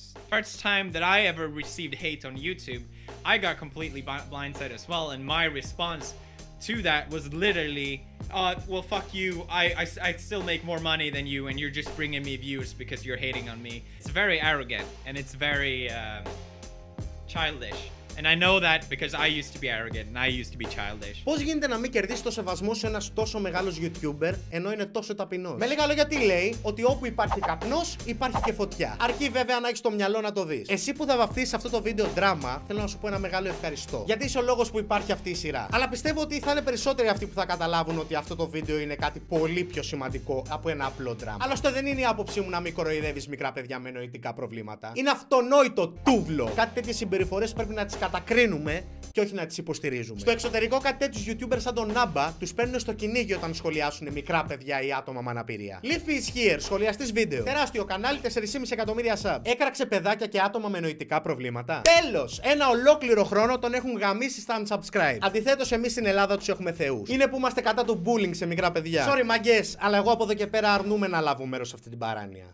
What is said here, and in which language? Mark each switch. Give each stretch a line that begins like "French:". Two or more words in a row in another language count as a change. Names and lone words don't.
English: First time that I ever received hate on YouTube, I got completely blindsided as well, and my response to that was literally, well, fuck you, I still make more money than you, and you're just bringing me views because you're hating on me. It's very arrogant, and it's very childish. And I know that because I used to be arrogant and I used to be childish.
Greek: Πώς γίνεται να μην κερδίσει το σεβασμό σε ένας τόσο μεγάλος YouTuber ενώ είναι τόσο ταπεινός? Με λίγα λόγια, τι λέει? Ότι όπου υπάρχει καπνός υπάρχει και φωτιά. Αρκεί βέβαια να έχεις το μυαλό να το δεις. Εσύ που θα βαφτίσεις αυτό το βίντεο δράμα, θέλω να σου πω ένα μεγάλο ευχαριστώ. Γιατί είσαι ο λόγος που υπάρχει αυτή η σειρά. Αλλά πιστεύω ότι θα είναι περισσότεροι αυτοί που θα καταλάβουν ότι αυτό το βίντεο είναι κάτι πολύ πιο σημαντικό από ένα απλό δράμα. Άλλωστε δεν είναι η άποψή μου να μην κοροϊδεύεις μικρά παιδιά με νοητικά προβλήματα. Είναι αυτονόητο τούβλο. Κάτι τέτοιες συμπεριφορές πρέπει να τις κατακρίνουμε και όχι να τις υποστηρίζουμε. Στο εξωτερικό, κάτι τέτοιους YouTubers σαν τον Νάμπα τους παίρνουν στο κυνήγι όταν σχολιάσουν μικρά παιδιά ή άτομα με αναπηρία.
English: Leafy is here,
Greek: σχολιαστής βίντεο. Τεράστιο κανάλι, 4,5 εκατομμύρια sub. Έκραξε παιδάκια και άτομα με νοητικά προβλήματα. Τέλος! Ένα ολόκληρο χρόνο τον έχουν γαμίσει στα unsubscribe. Αντιθέτως, εμείς στην Ελλάδα τους έχουμε θεούς. Είναι που είμαστε κατά του bullying σε μικρά παιδιά. Sorry, μαγκές, αλλά εγώ από εδώ και πέρα αρνούμε να λάβω μέρος σε αυτή την παράνοια.